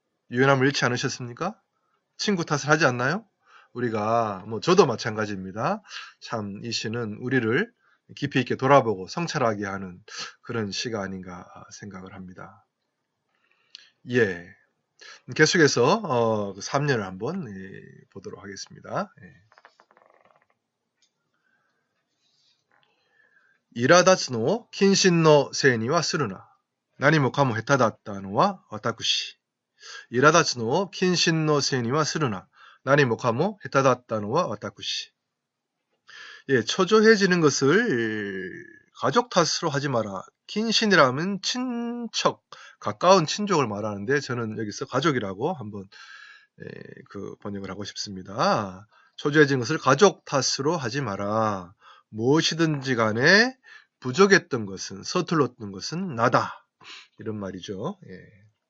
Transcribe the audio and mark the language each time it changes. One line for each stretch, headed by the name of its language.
Korean: 유연함을 잃지 않으셨습니까? 친구 탓을 하지 않나요? 우리가 저도 마찬가지입니다. 참 이 시는 우리를 깊이 있게 돌아보고 성찰하게 하는 그런 시가 아닌가 생각을 합니다. 예. 계속해서 3년을 한번 보도록 하겠습니다.
Japanese: 苛立つのを謹慎のせいにはするな。何もかも下手だったのは私。苛立つのを謹慎のせいにはするな。何もかも下手だったのは私.
Korean: 예, 초조해지는 것을 가족 탓으로 하지 마라. 킨신이라면 친척, 가까운 친족을 말하는데 저는 여기서 가족이라고 한번 번역을 하고 싶습니다. 초조해진 것을 가족 탓으로 하지 마라. 무엇이든지 간에 부족했던 것은, 서툴렀던 것은 나다. 이런 말이죠. 예.